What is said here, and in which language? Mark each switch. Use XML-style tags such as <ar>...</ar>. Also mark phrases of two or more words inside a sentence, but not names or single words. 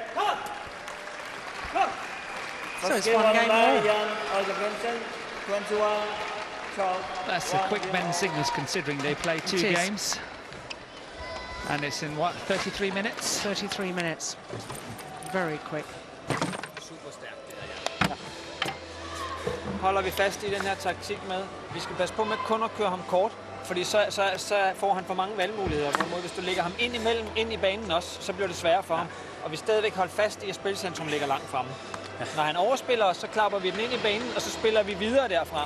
<en>So it's one game all. Jorgensen, 21, 12. That's a quick men's singles considering they play 2 games. And it's in what, 33 minutes? 33 minutes. Very quick.</en> <da>Super stærkt det der, ja. Holder vi fast i den her taktik med, vi skal passe på med kun at køre ham kort, fordi så får han for mange valgmuligheder. Hvorimod hvis du lægger ham ind i banen også, så bliver det sværere for ham. Og vi stadigvæk holder fast i, at spilcentrum ligger langt fremme. Når han overspiller os, så klapper vi den ind i banen, og så spiller vi videre derfra.</da>